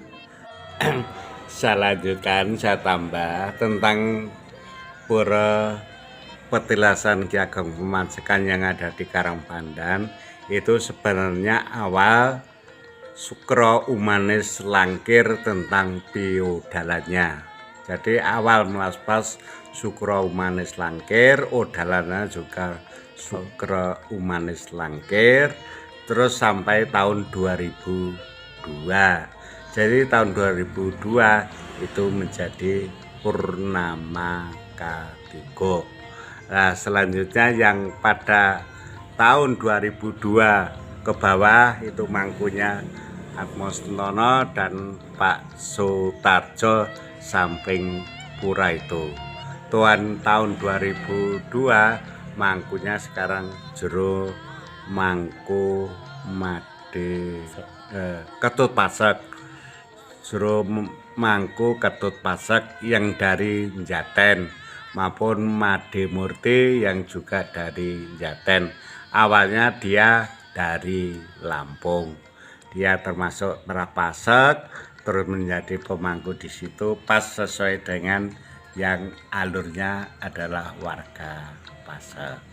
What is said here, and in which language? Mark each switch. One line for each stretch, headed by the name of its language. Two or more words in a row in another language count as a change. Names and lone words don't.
Indonesian: Saya lanjutkan, saya tambah tentang pura petilasan Ki Ageng Pemacekan yang ada di Karangpandan. Itu sebenarnya awal Sukro Umanis Langkir tentang biodalannya. Jadi awal melaspas Sukro Umanis Langkir, odalannya juga Sukro Umanis Langkir, terus sampai tahun 2002. Jadi tahun 2002 itu menjadi Purnama Katiga. Nah, selanjutnya yang pada tahun 2002 ke bawah itu mangkunya Atmos Nono dan Pak Sutarjo samping pura itu. Tahun 2002 mangkunya sekarang Jero Mangku Made Ketut Pasek. Jero Mangku Ketut Pasek yang dari Njaten maupun Made Murti yang juga dari Njaten. Awalnya dia dari Lampung. Dia termasuk Merah Pasek, terus menjadi pemangku di situ pas sesuai dengan yang alurnya adalah warga Pasek.